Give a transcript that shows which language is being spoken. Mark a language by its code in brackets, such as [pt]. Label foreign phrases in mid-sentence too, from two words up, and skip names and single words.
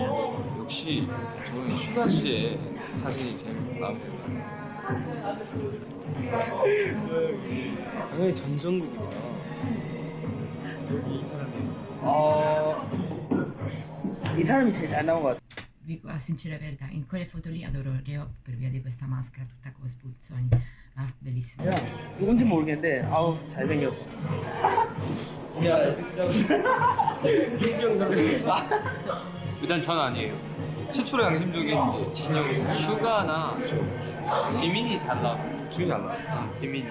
[ko] 역시 저는 슈가 씨의 사진이 제일 마음에 들어요. 당연히 전정국이죠. 이 사람이 제일 잘 나온 것 같아. [it] Dico la sincera verità, in quelle foto lì adoro Reo per via di questa maschera tutta con spuzzoni. Ah, bellissimo. [ko] 야, 누군지 모르겠는데 아우 잘생겼어. 야, 일단 전 아니에요. 최초로 양심적인 뭐 진영이 슈가나 지민이 잘 나왔어. 지민이 안 나왔어. 지민이.